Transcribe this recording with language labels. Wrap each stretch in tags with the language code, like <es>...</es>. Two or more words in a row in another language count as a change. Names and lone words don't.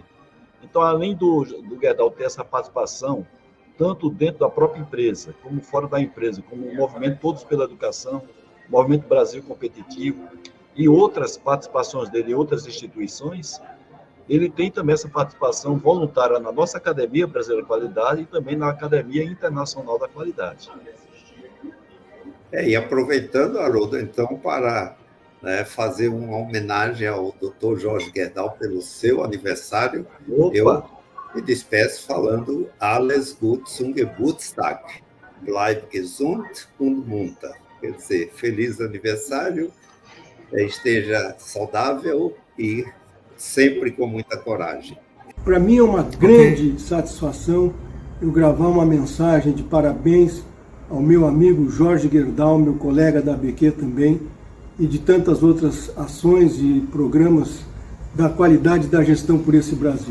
<pt>Então, além do Gerdau ter essa participação, tanto dentro da própria empresa, como fora da empresa, como o movimento Todos pela Educação, Movimento Brasil Competitivo e outras participações dele em outras instituições, ele tem também essa participação voluntária na nossa Academia Brasileira de Qualidade e também na Academia Internacional da Qualidade. E aproveitando, Haroldo, então, para fazer uma homenagem ao Dr. Jorge Gerdau pelo seu aniversário, eu me despeço falando</pt> <de>Alles gut zum Geburtstag, bleib gesund und munter.</de> <pt>Quer dizer, feliz aniversário, esteja saudável e sempre com muita coragem. Para mim é uma grande satisfação eu gravar uma mensagem de parabéns ao meu amigo Jorge Gerdau, meu colega da ABQ também, e de tantas outras ações e programas da qualidade da gestão por esse Brasil.</pt>